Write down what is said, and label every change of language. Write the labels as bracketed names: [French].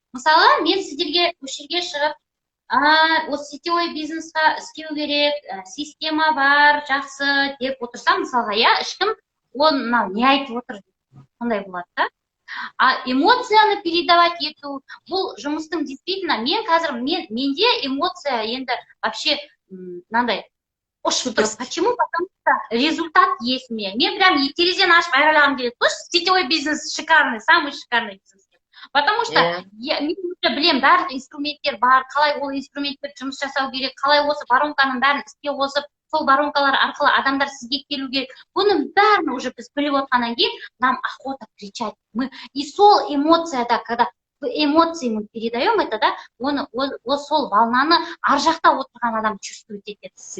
[Kazakh] Мысалы, мен сіздерге көшеге шығып, осы сетевой бизнесқа істеу керек, система бар, жақсы деп отырсам, мысалға, иә, ешкім оны не айтып отыр, сондай болады да. Эмоцияны передавать ету, бұл жұмыстың действительно, мен қазір, менде эмоция енді вообще, мынандай, ұшып тұр. Почему? [Russian] Потому что результат есть у меня. [Kazakh] Мен прям терезені ашып айғайлағым келеді. [Russian] Слушай, сетевой бизнес шикарный, самый шикарный бизнес. [Kazakh] Потому что мен уже білем, барлық инструменттер бар, қалай ол инструменттер жұмыс жасау керек, қалай осы воронканың бәрін іске қосып, сол воронкалар арқылы адамдар сізге келу керек. Бұның бәрін уже біз біліп отқаннан кейін, [Russian] нам охота кричать. [Kazakh] И сол эмоцияда, [Russian] когда эмоции мы передаем это, [Kazakh] да, сол волнаны ар жақта отырған адам чувствует етеді.